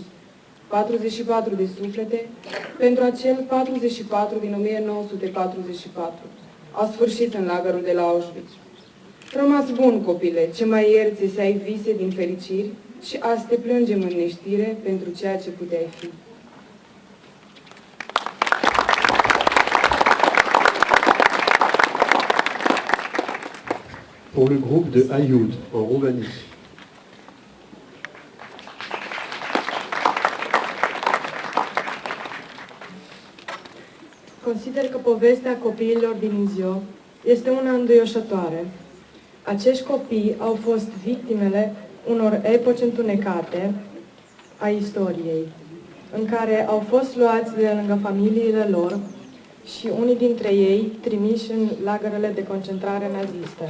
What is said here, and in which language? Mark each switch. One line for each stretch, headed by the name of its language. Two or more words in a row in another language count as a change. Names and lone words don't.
Romanian: 44 de suflete, pentru acel 44 din 1944. A sfârșit în lagărul de la Auschwitz. Rămas bun, copile, ce mai ierți să ai vise din fericiri și azi te plângem în neștire pentru ceea ce puteai fi.
French: Pour le groupe de Ayoud, en Roumanie.
Romanian: Consider că povestea copiilor din Izio este una înduioșătoare. Acești copii au fost victimele unor epoci întunecate a istoriei, în care au fost luați de lângă familiile lor și unii dintre ei trimiși în lagărele de concentrare naziste.